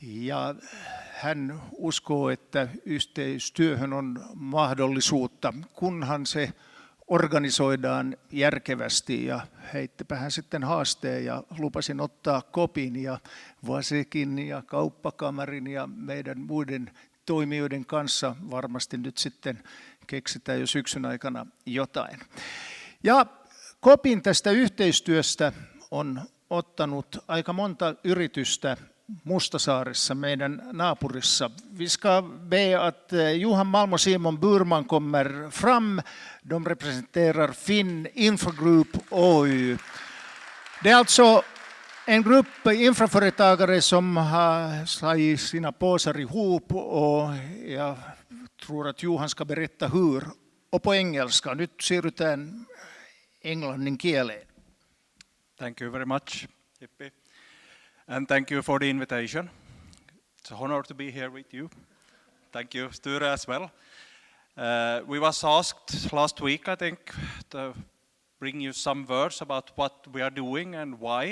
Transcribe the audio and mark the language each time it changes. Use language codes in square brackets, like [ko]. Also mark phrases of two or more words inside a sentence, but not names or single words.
[fi] Ja hän uskoo, että yhteistyöhön on mahdollisuutta, kunhan se organisoidaan järkevästi, ja heittipä hän sitten haasteen ja lupasin ottaa kopin ja Vasekin ja kauppakamarin ja meidän muiden toimijoiden kanssa varmasti nyt sitten keksitään jo syksyn aikana jotain. Ja kopin tästä yhteistyöstä on ottanut aika monta yritystä Mustasaaressa, meidän naapurissa. [sv] Vi ska be att Johan Malm och Simon Burman kommer fram. De representerar Finn Infogroup Oy. Det är alltså en grupp infraföretagare som har slagit sina påsar ihop, och jag tror att Johan ska berätta hur. Och på engelska. [fi] Nyt siirrytään englannin kieleen. [en] Thank you very much, Jippi. And thank you for the invitation. It's an honor to be here with you. Thank you, Sture, as well. We was asked last week, I think, to bring you some words about what we are doing and why.